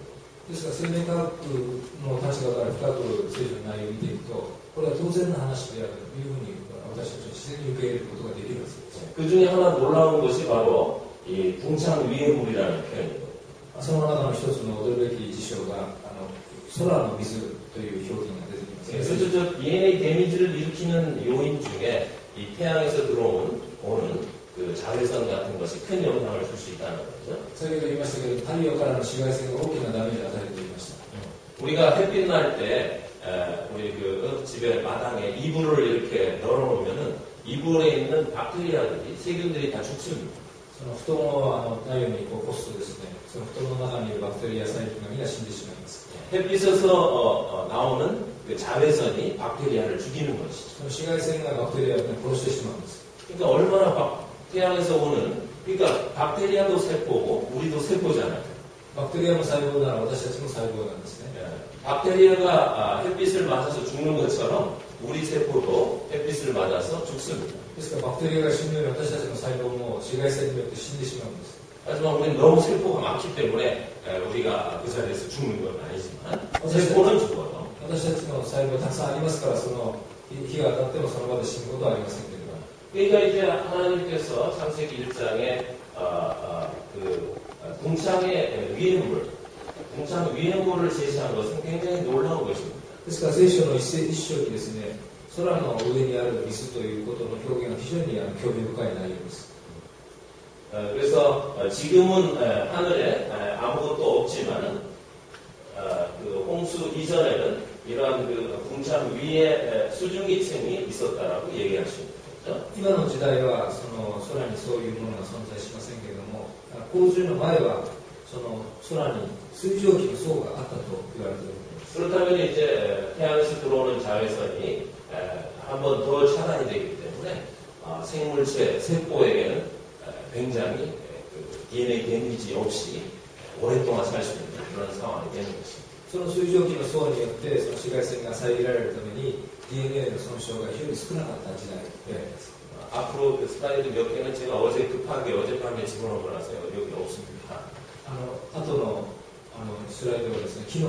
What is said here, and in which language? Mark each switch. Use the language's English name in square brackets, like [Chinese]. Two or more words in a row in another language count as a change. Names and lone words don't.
[Japanese] ですから生命科学の立場から深く聖書の内容を見ていくとこれは当然の話であるというふうに私たちは自然に受け入れることができるはずです。 [Korean] 그 중에 하나 놀라운 것이 바로 이 동창위해물이라는 표현입니다. [Japanese] その中の一つの驚くべき事象が空の水という表現が出てきます。 [Korean] 그래서 저 DNA 데미지를 일으키는 요인 중에 이 태양에서 오는 그 자외선 같은 것이 큰 영향을 줄 수 있다는 거죠. [Japanese] 先ほど言いましたけど太陽からの紫外線が大きなダメージを与えると言いました。 [Korean] 우리가 햇빛 날 때 우리 그 집에 마당에 이불을 이렇게 널어놓으면은 이불에 있는 박테리아들이 세균들이 다 죽습니다. [Japanese] その布団を太陽に干すとですね、その布団の中にいるバクテリア細菌がみんな死んでしまいます。 [Korean] 햇빛에서 나오는 그 자외선이 박테리아를 죽이는 것이죠. [Japanese] その紫外線がバクテリアを殺してしまうんです。 [Korean] 그러니까 얼마나 태양에서 오는 그러니까 박테리아도 세포고 우리도 세포잖아요. [Japanese] バクテリアも細胞なら私たちも細胞なんですね。 [Korean] 박테리아가 햇빛을 맞아서 죽는 것처럼 우리 세포도 햇빛을 맞아서 죽습니다. [Japanese] ですからバクテリアが死ぬように私たちの細胞も紫外線によって死んでしまうんです。 [Korean] 하지만 우리는 너무 세포가 많기 때문에 우리가 그 자리에서 죽는 건 아니지만 세포는 죽어요. [Japanese] 私たちの細胞たくさんありますからその日が当たってもその場で死ぬことはありませんけれども。 [Korean] 그러니까 이제 하나님께서 창세기 1장에 그 동창의 위해물을 제시한 것은 굉장히 놀라운 것입니다. [Japanese] ですから聖書の一章にですね、空の上にある水ということの表現が非常に興味深い内容です。 [Korean] 그래서 지금은 하늘에 아무것도 없지만 그 홍수 이전에는 이러한 그 궁창 위에 수증기층이 있었다라고 얘기할 수 있는 거죠. [Japanese] 今の時代はその空にそういうものが存在しませんけれども、洪水の前はその空に水蒸気の層があったと言われている。 [Korean] 그렇다면 이제 태양에서 들어오는 자외선이 한 번 더 차단이 되기 때문에 생물체, 세포에게는 굉장히 DNA 데미지 없이 오랫동안 살 수 있는 그런 상황이 되는 것입니다. [Japanese] その水蒸気の層によってその紫外線が遮られるために DNA の損傷が非常に少なかった時代であります。 [Korean] 앞으로 그 슬라이드 몇 개는 제가 급하게 어젯밤에 집어넣은 거라서 여기 없습니다. [Japanese] 後のスライドはですね、昨日